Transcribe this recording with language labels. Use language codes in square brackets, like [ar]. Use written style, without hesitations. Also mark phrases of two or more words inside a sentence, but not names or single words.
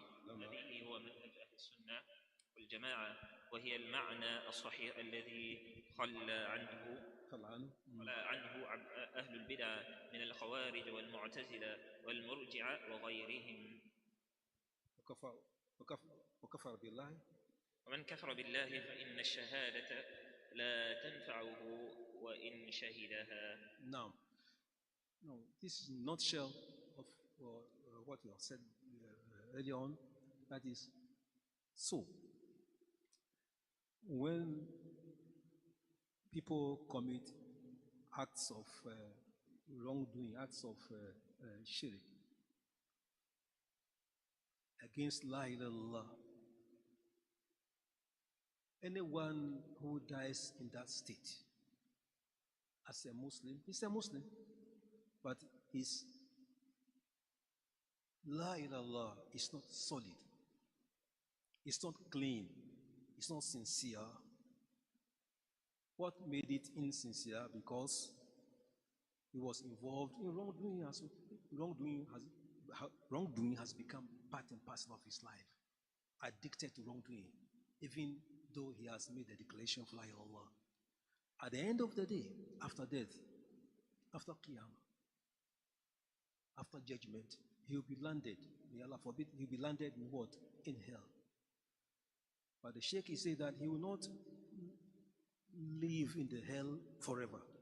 [ar] هذه هو منهج أهل السنة والجماعة، وهي المعنى الصحيح الذي خلى عنه أهل البدع من الخوارج والمعتزلة والمرجعة وغيرهم. وكفر بالله. ومن كفر بالله فإن الشهادة لا تنفعه وإن شهدها. [en] Now, this is a nutshell of what you have said earlier on. That is, so when people commit acts of wrongdoing, acts of shirk against [ar] لا إله إلا الله. [en] Anyone who dies in that state as a Muslim, he's a Muslim, but his [ar] لا إله إلا الله [en] is not solid, it's not clean, it's not sincere. What made it insincere? Because he was involved in wrongdoing. Wrongdoing has become part and parcel of his life. Addicted to wrongdoing, even though he has made the declaration of [ar] لا إله إلا الله. [en] At the end of the day, after death, after Qiyamah, after judgment, he will be landed. May Allah forbid, he will be landed in what? In hell. But the Shaykh is saying that he will not live in the hell forever.